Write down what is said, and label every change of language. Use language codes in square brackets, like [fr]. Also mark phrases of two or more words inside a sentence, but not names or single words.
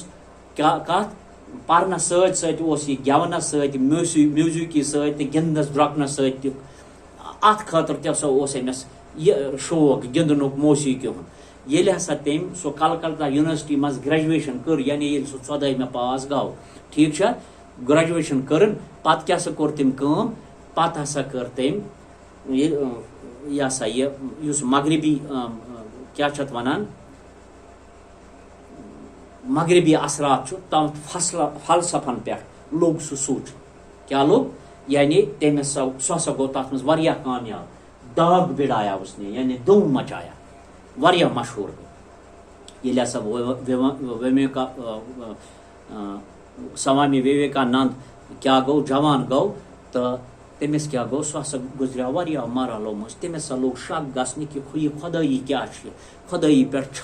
[ks] کتھ پرنس سۭتۍ سۭتۍ اوس یہِ گٮ۪ونس سۭتۍ میوٗزِکی سۭتۍ تہٕ گِنٛدنس درٛۄکنس سۭتۍ تہِ اتھ خٲطرٕ تہِ ہسا اوس أمِس یہِ شوق گِنٛدنُک موسیٖقی ہُنٛد ییٚلہِ ہسا تٔمۍ سُہ کلکتہ یونیورسٹی منٛز گریجویشن کٔر یعنی ییٚلہِ سُہ 14مہِ پاس گوٚو ٹھیٖک چھا گریجویشن کٔرٕن پتہٕ کیٛاہ سا کوٚر تٔمۍ کٲم پتہٕ ہسا کٔر تٔمۍ یہِ ہسا یہِ یُس مغربی کیٛاہ چھِ اتھ ونان مغربی اثرات چھُ تتھ فلسفن پٮ۪ٹھ لوٚگ سُہ سوچ کیٛاہ لوٚگ یعنی تٔمِس سُہ ہسا گوٚو تتھ منٛز واریاہ کامیاب [ur] داغ بڑایا اس نے [ks] یعنی [ur] دھوم مچایا [ks] واریاہ مشہوٗر ییٚلہِ ہسا سوامی وویکانند کیٛاہ گوٚو جوان گوٚو تہٕ تٔمِس کیٛاہ گوٚو سُہ ہسا گُزریو واریاہ مراحلو منٛز تٔمِس ہسا لوٚگ شک گژھنہِ کہِ یہِ خۄدٲیی کیٛاہ چھِ خۄدٲیی پٮ۪ٹھ